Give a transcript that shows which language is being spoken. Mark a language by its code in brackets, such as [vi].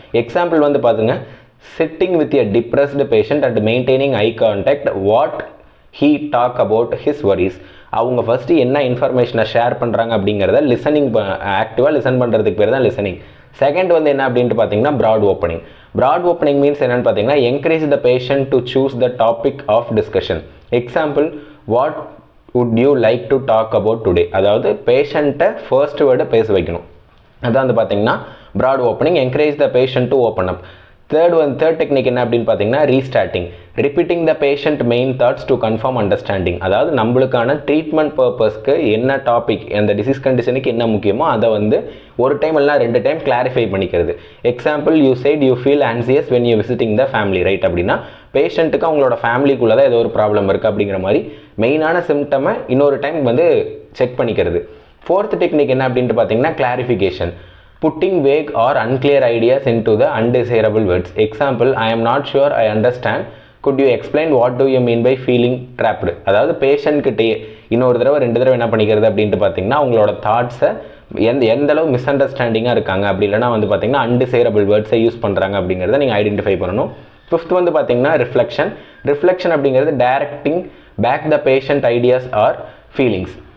[en] example [ta] வந்து பார்த்துங்க, [en] Sitting with a depressed patient and maintaining eye contact, what he talk about his worries. [ta] அவங்க first என்ன இன்ஃபர்மேஷனை share பண்ணுறாங்க அப்படிங்கிறத லிசனிங், ஆக்டிவாக லிசன் பண்ணுறதுக்கு பேர் தான் லிசனிங். செகண்ட் வந்து என்ன அப்படின்ட்டு பார்த்தீங்கன்னா broad opening. Broad opening means என்னென்னு பார்த்தீங்கன்னா [en] Encourage the patient to choose the topic of discussion. Example, what would you like to talk about today. [ta] அதாவது பேஷண்ட்டை ஃபர்ஸ்ட் வேர்டை பேச வைக்கணும். அதான் வந்து பார்த்தீங்கன்னா broad opening. [en] Encourage the patient to open up. [ta] Third technique என்ன அப்படின்னு பார்த்தீங்கன்னா restarting. [en] Repeating the patient main thoughts to confirm understanding. [ta] அதாவது நம்மளுக்கான ட்ரீட்மெண்ட் பர்பஸ்க்கு என்ன டாபிக், அந்த டிசீஸ் கண்டிஷனுக்கு என்ன முக்கியமோ அதை வந்து ஒரு டைம் இல்லைனா 2 டைம் கிளாரிஃபை பண்ணிக்கிறது. [en] Example, you said you feel anxious when you visiting the family, right? [ta] அப்படின்னா பேஷண்ட்டுக்கு அவங்களோட ஃபேமிலிக்குள்ளே தான் ஏதோ ஒரு ப்ராப்ளம் இருக்குது அப்படிங்கிற மாதிரி மெயினான சிம்டமை இன்னொரு டைம் வந்து செக் பண்ணிக்கிறது. ஃபோர்த் டெக்னிக் என்ன அப்படின்ட்டு பார்த்தீங்கன்னா clarification. [en] putting vague or unclear ideas into the undesirable words. Example, I am not sure I understand. Could you explain what do you mean by feeling trapped? [ta] அதாவது patient கிட்டே இன்னொரு தடவை 2 தடவை என்ன பண்ணிக்கிறது அப்படின்ட்டு பார்த்தீங்கன்னா உங்களோட தாட்ஸை எந்த அளவு மிஸ் அண்டர்ஸ்டாண்டிங்காக இருக்காங்க, அப்படி இல்லைனா வந்து பார்த்தீங்கன்னா அன்டிசைரபிள் வேர்ட்ஸை யூஸ் பண்ணுறாங்க அப்படிங்கிறத நீங்கள் ஐடென்டிஃபை பண்ணணும். 5th வந்து பார்த்தீங்கன்னா ரிஃப்ளெக்ஷன் அப்படிங்கிறது [en] Directing back the patient ideas or feelings.